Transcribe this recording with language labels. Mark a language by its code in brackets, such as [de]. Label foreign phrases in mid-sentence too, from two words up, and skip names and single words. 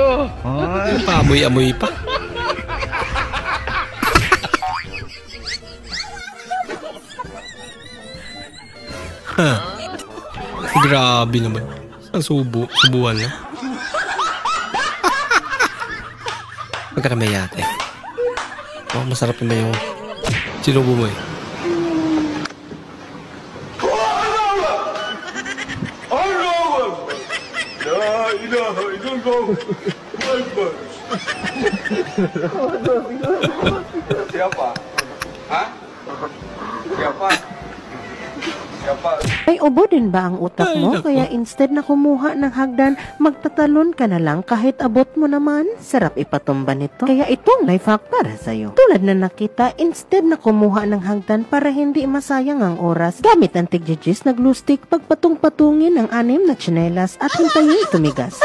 [tl] Yung paamoy-amoy pa. Grabe naman. Ang subuan na. Magkaramay yate. Oh, masarap naman yung sinubo mo eh. [id] Siapa? Ha? Siapa? [tl] Ay, ubo din ba ang utak mo? Kaya instead na kumuha ng hagdan, magtatalon ka na lang kahit abot mo naman. Sarap ipatumba nito. Kaya itong [en] life hack [tl] para sa'yo. Tulad na nakita, instead na kumuha ng hagdan para hindi masayang ang oras, gamit ang tigjijis na glue stick, pagpatung-patungin ang 6 na tsinelas at hintayin tumigas.